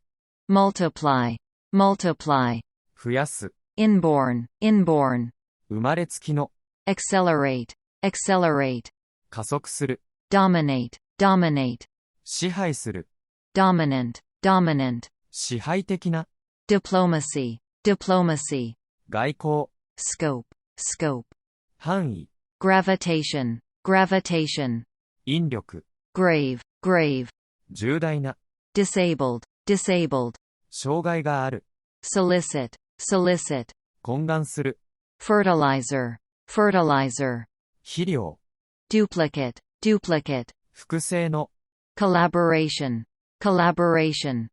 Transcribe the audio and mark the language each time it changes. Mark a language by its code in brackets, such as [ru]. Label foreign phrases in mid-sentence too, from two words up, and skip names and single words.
[en] multiply, multiply, [ja] 増やす、 [en] inborn, inborn, [ja] 生まれつきの、 [en] accelerate, accelerate, [ja] 加速する、 [en] dominate, dominate, [ja] 支配する、 [en] dominant, dominant, [ja] 支配的な、 [en] diplomacy, diplomacy, [ja] 外交、 [en] scope, scope, [ja] 範囲、 [en] gravitation, gravitation, [ja] 引力、 [en] grave, grave, [ja] 重大な、 [en] disabled, disabled, [ja] 障害がある、 [en] solicit, solicit, [ja] 懇願する、 [en] fertilizer, fertilizer, [ja] 肥料、 [en] duplicate, duplicate, [ja] 複製の、 [en] collaboration, collaboration,